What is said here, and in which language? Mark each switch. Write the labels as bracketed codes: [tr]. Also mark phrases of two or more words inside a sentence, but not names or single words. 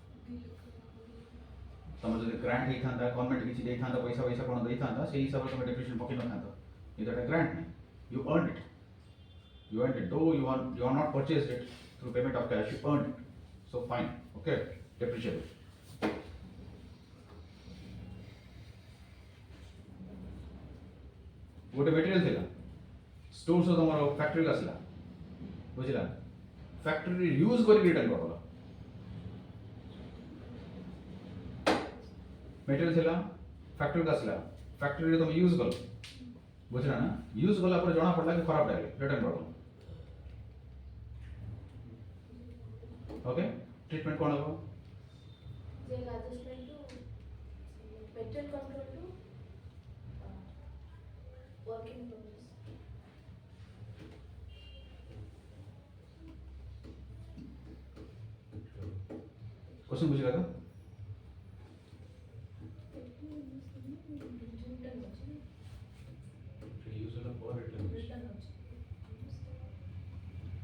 [or] ତମେ ଯଦି ଗ୍ରାଣ୍ଟ ହେଇଥାନ୍ତା, ଗଭର୍ଣ୍ଣମେଣ୍ଟ କିଛି ଦେଇଥାନ୍ତା, ପଇସା ପଇସା କ'ଣ ଦେଇଥାନ୍ତା, ସେଇ ହିସାବରେ ତମେ ଡେପ୍ରିସିଏସନ୍ ପକେଇ ନଥାନ୍ତ. [en] It's a grant. You earned it. You earned it. Though you are not purchased it through payment of cash, you earned it. So fine. Okay. Depreciate it. [or] ଗୋଟେ ମେଟେରିଆଲ ଥିଲା, ଷ୍ଟୋର ସହ ତମର ଫ୍ୟାକ୍ଟ୍ରି ଆସିଲା, ବୁଝିଲା, [en] factory use [or] କରିକି ରିଟର୍ନ କରିଦେଲ. ମେଟେରିଆଲ ଥିଲା, ଫ୍ୟାକ୍ଟ୍ରି ଆସିଲା, ଫ୍ୟାକ୍ଟ୍ରିରେ ତମେ ୟୁଜ୍ କଲ, ବୁଝିଲା ନା, ୟୁଜ୍ କଲା ପରେ ଜଣା ପଡ଼ିଲା କି ଖରାପ ଲାଗେ, ରିଟର୍ନ କରିଦେଲ. [en] okay, treatment [or] କ'ଣ ହେବ? [en] Material control to work in progress. [or] କ୍ୱେଶ୍ଚନ୍ ବୁଝିଲା ତ? ୟୁଜ୍ ହେଲା ପରେ ରିଟର୍ନ.